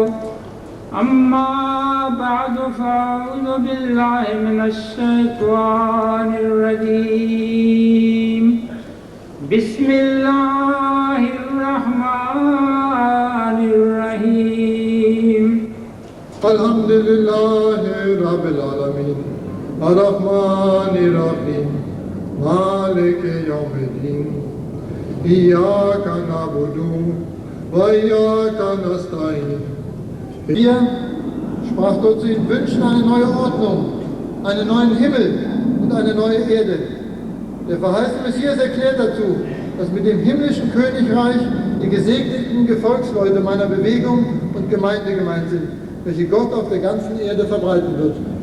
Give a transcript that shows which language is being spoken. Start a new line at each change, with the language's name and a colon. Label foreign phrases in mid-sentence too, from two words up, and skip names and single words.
Arabic: أما بعد أعوذ بالله من الشيطان الرجيم بسم الله الرحمن الرحيم الحمد لله رب العالمين الرحمن الرحيم مالك يوم الدين إياك نعبد وإياك نستعين.
German: Wir, sprach Gott zu ihnen, wünschen eine neue Ordnung, einen neuen Himmel und eine neue Erde. Der verheißene Messias erklärt dazu, dass mit dem himmlischen Königreich die gesegneten Gefolgsleute meiner Bewegung und Gemeinde gemeint sind, welche Gott auf der ganzen Erde verbreiten wird.